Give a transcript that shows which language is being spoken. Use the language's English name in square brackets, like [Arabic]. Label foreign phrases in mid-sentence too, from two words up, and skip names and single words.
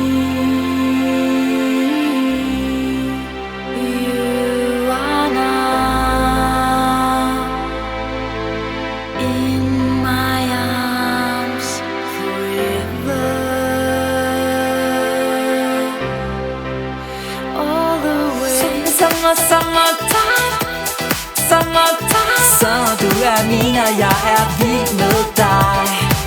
[English] You are now in my arms forever. All the way. Summertime, summertime. [Danish] Så du er min, og jeg er vild med dig.